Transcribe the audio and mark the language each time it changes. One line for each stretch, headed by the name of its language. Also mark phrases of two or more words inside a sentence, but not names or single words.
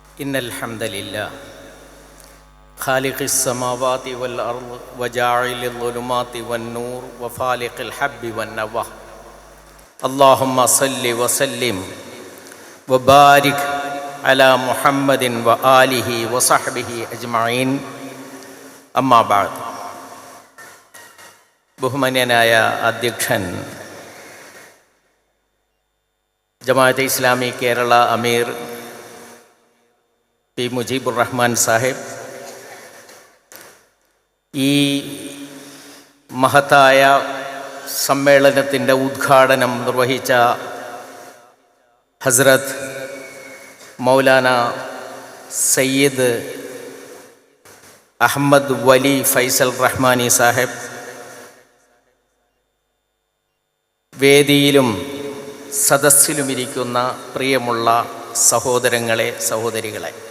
Arabic: إن الحمد لله خالق السماوات والأرض وجاعل الظلمات والنور وفالق الحب والنوى اللهم صل وسلم وبارك على محمد وآله وصحبه أجمعين أما بعد.
Malayalam: ബഹുമാന്യനായ അധ്യക്ഷൻ ജമാഅത്തെ ഇസ്ലാമി കേരള അമീർ പി മുജീബുർ റഹ്മാൻ സാഹിബ്, ഈ മഹത്തായ സമ്മേളനത്തിൻ്റെ ഉദ്ഘാടനം നിർവഹിച്ച ഹസ്രത്ത് മൗലാന സയ്യിദ് അഹമ്മദ് വലി ഫൈസൽ റഹ്മാനി സാഹിബ്, വേദിയിലും സദസ്സിലുമിരിക്കുന്ന പ്രിയമുള്ള സഹോദരങ്ങളെ, സഹോദരികളെ,